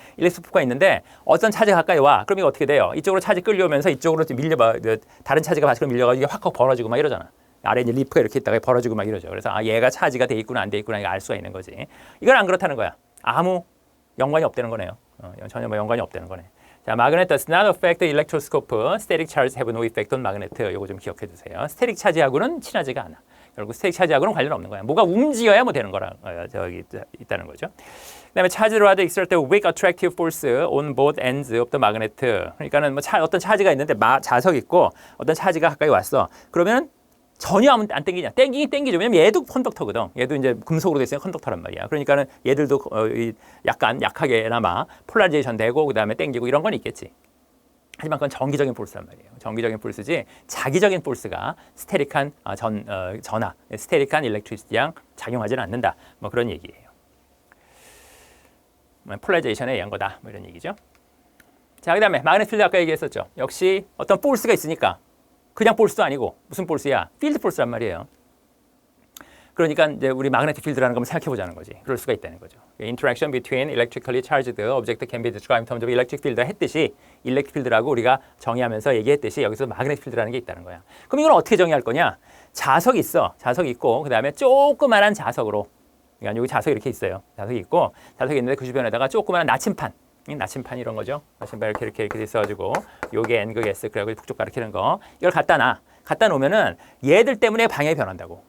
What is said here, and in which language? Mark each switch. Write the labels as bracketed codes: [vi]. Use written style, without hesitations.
[ko] 일렉트로스코프가 있는데 어떤 차지가 가까이 와. 그럼 이거 어떻게 돼요? 이쪽으로 차지 끌려오면서 이쪽으로 다른 차지가 밖으로 밀려가지고 이게 확 벌어지고 막 이러잖아. 아래 이제 리프가 이렇게 있다가 벌어지고 막 이러죠. 그래서 얘가 차지가 돼 있구나 안 돼 있구나 이거 알 수가 있는 거지. 이건 안 그렇다는 거야. 아무 연관이 없다는 거네요. 전혀 뭐 연관이 없다는 거네. 자, [en] magnet does not affect the electroscope. Static charges have no effect on magnet. [ko] 요거 좀 기억해 주세요. 스테릭 차지하고는 친하지가 않아. 결국 스테릭 차지하고는 관련 없는 거야. 뭐가 움직여야 뭐 되는 거라 저기 있다는 거죠. 그다음에 [en] charge rod exert a weak attractive force on both ends of the magnet. [ko] 그러니까는 뭐 어떤 차지가 있는데 자석 있고 어떤 차지가 가까이 왔어. 그러면 전혀 안 땡기냐? 땡기긴 땡기죠. 왜냐면 얘도 컨덕터거든. 얘도 이제 금속으로 돼 있으면 컨덕터란 말이야. 그러니까는 얘들도 약간 약하게나마 폴라리제이션 되고 그다음에 땡기고 이런 건 있겠지. 하지만 그건 정기적인 폴스란 말이에요. 정기적인 폴스지 자기적인 폴스가 스테릭한 전하, 스테릭한 일렉트리시티랑 작용하지는 않는다. 뭐 그런 얘기예요. 폴라리제이션에 의한 거다. 뭐 이런 얘기죠. 자, 그다음에 마그넷 필드 아까 얘기했었죠. 역시 어떤 폴스가 있으니까 그냥 폴스도 아니고 무슨 폴스야? 필드 폴스란 말이에요. 그러니까 이제 우리 마그네틱 필드라는 걸 생각해 보자는 거지. 그럴 수가 있다는 거죠. [en] Interaction between electrically charged object can be described in terms of electric field [ko] 했듯이 일렉트릭 필드라고 우리가 정의하면서 얘기했듯이 여기서 마그네틱 필드라는 게 있다는 거야. 그럼 이건 어떻게 정의할 거냐? 자석이 있어. 자석이 있고 그다음에 조그만한 자석으로 그러니까 여기 자석이 이렇게 있어요. 자석이 있고 자석이 있는데 그 주변에다가 조그만한 나침판 나침판 이런 거죠. 나침판 이렇게 있어가지고 요게 N극 S 그래가지고 북쪽 가리키는 거 이걸 갖다 놓으면은 얘들 때문에 방향이 변한다고.